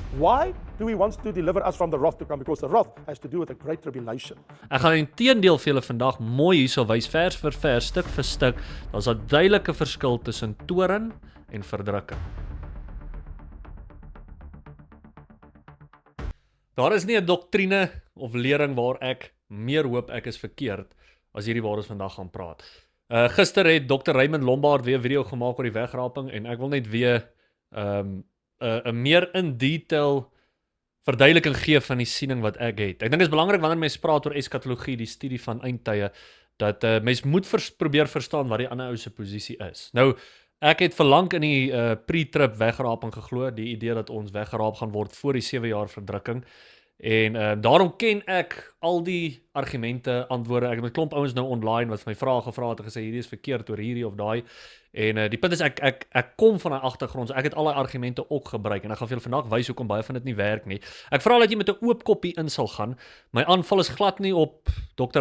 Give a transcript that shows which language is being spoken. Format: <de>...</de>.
<en>Why do he want to deliver us from the wrath to come? Because the wrath has to do with a great tribulation.</en> <af>Ek gaan inteendeel vir julle vandag mooi hierso wys vers vir vers, stuk vir stuk. Daar's 'n duidelike verskil tussen toorn en verdrukking. Daar is nie 'n doktrine of lering waar ek meer hoop ek is verkeerd as hierdie waar ons vandag gaan praat. Gister het Dr. Raymond Lombard weer 'n video gemaak oor die wegraping en ek wil net weer 'n meer in detail verduideliking gee van die siening wat ek het. Ek dink dit is belangrik wanneer mense praat oor eskatologie, die studie van eindtye, dat mens moet probeer verstaan wat die ander ou se posisie is. Nou, ek het verlang in die pre-trib wegraping geglo, die idee dat ons weggeraap gaan word voor die 7 jaar verdrukking. En daarom ken ek al die argumente, antwoorde. Ek het 'n klomp ouens nou online wat vir my vrae gevra het en gesê hierdie is verkeerd oor hierdie of daai. En die punt is ek kom van 'n agtergrond, so ek het al die argumente ook gebruik en ek gaan vir julle vandag wys hoekom baie van dit nie werk nie. Ek vra dat jy met 'n oop koppie in sal gaan. My aanval is glad nie op Dr.</af>